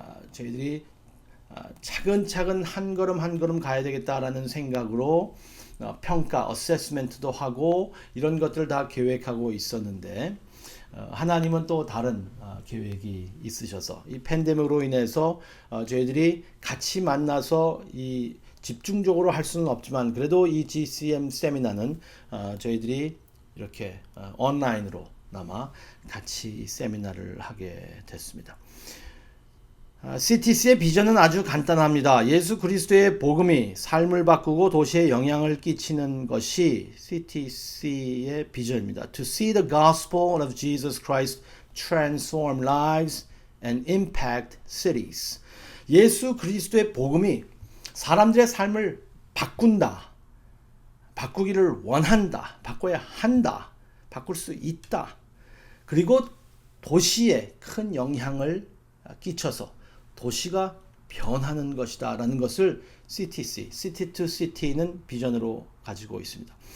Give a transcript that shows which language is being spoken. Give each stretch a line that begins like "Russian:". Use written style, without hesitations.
Korean: 저희들이 차근차근 한 걸음 한 걸음 가야 되겠다라는 생각으로 평가, 어세스멘트도 하고 이런 것들을 다 계획하고 있었는데 하나님은 또 다른 계획이 있으셔서 이 팬데믹으로 인해서 저희들이 같이 만나서 이 집중적으로 할 수는 없지만 그래도 이 GCM 세미나는 저희들이 이렇게 온라인으로나마 같이 이 세미나를 하게 됐습니다. CTC의 비전은 아주 간단합니다. 예수 그리스도의 복음이 삶을 바꾸고 도시에 영향을 끼치는 것이 CTC의 비전입니다.
English: To see the gospel of Jesus Christ transform lives and impact cities.
Korean: 예수 그리스도의 복음이 사람들의 삶을 바꾼다. 바꾸기를 원한다. 바꿔야 한다. 바꿀 수 있다. 그리고 도시에 큰 영향을 끼쳐서 도시가 변하는 것이다 라는 것을 CTC, City to City는 비전으로 가지고 있습니다.